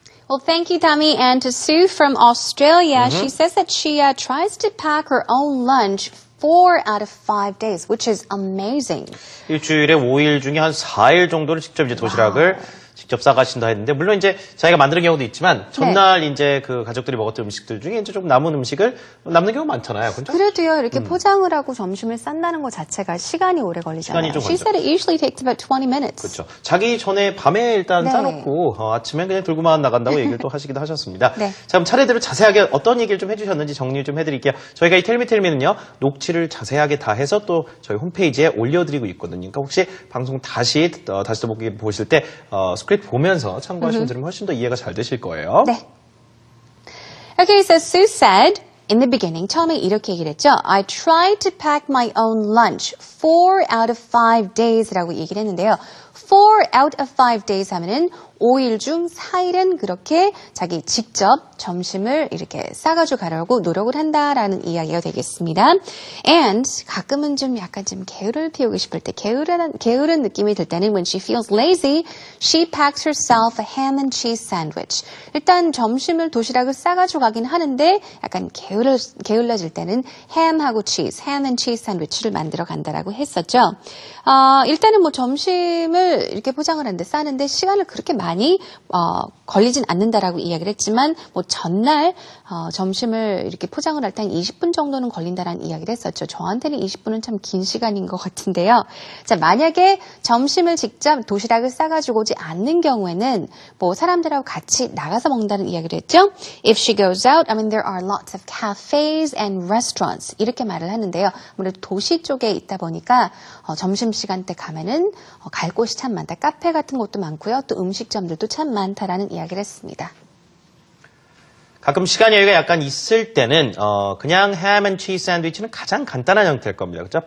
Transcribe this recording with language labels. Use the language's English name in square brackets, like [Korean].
[English] Well, thank you, Dami. And to Sue from Australia, she says that she tries to pack her own lunch 4 out of 5 days, which is amazing. [Korean] 일주일에 5일 중에 한 4일 정도를 직접 이제 도시락을 직접 싸가신다 했는데, 물론 이제 자기가 만드는 경우도 있지만, 전날 이제 그 가족들이 먹었던 음식들 중에 이제 좀 남은 음식을 남는 경우가 많잖아요. 그렇죠? 그래도요, 이렇게 포장을 하고 점심을 싼다는 것 자체가 시간이 오래 걸리잖아요. 시간이 좀 [English] She said it usually takes about 20 minutes. [Korean] 그렇죠. 자기 전에 밤에 일단 네. 싸놓고 아침에 그냥 들고만 나간다고 얘기를 또 하시기도 하셨습니다. 네. 자, 그럼 차례대로 자세하게 어떤 얘기를 좀 해주셨는지 정리 좀 해드릴게요. 저희가 이 텔미텔미는요, 녹취를 자세하게 다 해서 또 저희 홈페이지에 올려드리고 있거든요. 그러니까 혹시 방송 다시 또 보실 때 스크립트 보면서 참고하시면 훨씬 더 이해가 잘 되실 거예요. 네. [English] Okay, so Sue said in the beginning, [Korean] 처음에 이렇게 얘기를 했죠. [English] I tried to pack my own lunch 4 out of 5 days [Korean] 라고 얘기를 했는데요. [English] 4 out of 5 days [Korean] 하면은 5일 중 4일은 그렇게 자기 직접 점심을 이렇게 싸가지고 가려고 노력을 한다라는 이야기가 되겠습니다. [English] And [Korean] 가끔은 좀 약간 좀 게으를 피우고 싶을 때, 게으른 느낌이 들 때는 [English] when she feels lazy, she packs herself a ham and cheese sandwich. [Korean] 일단 점심을 도시락을 싸가지고 가긴 하는데 약간 게을러질 때는 ham and cheese 샌드위치를 만들어 간다라고 했었죠. 일단은 뭐 점심을 이렇게 포장을 하는데 싸는데 시간을 그렇게 많이 걸리진 않는다라고 이야기를 했지만 뭐 전날 점심을 이렇게 포장을 할 때 한 20분 정도는 걸린다라는 이야기를 했었죠. 저한테는 20분은 참 긴 시간인 것 같은데요. 자, 만약에 점심을 직접 도시락을 싸가지고 오지 않는 경우에는 뭐 사람들하고 같이 나가서 먹는다는 이야기를 했죠. [English] If she goes out, I mean there are lots of cafes and restaurants [Korean] 이렇게 말을 하는데요. 아무래도 도시 쪽에 있다 보니까 점심시간 때 가면은 갈 곳이 참 많다. 카페 같은 곳도 많고요. 또 음식점들도 참 많다라는 이야기를 했습니다. 가끔 시간 여유가 약간 있을 때는 그냥 햄 앤 치즈 샌드위치는 가장 간단한 형태일 겁니다. 그렇죠?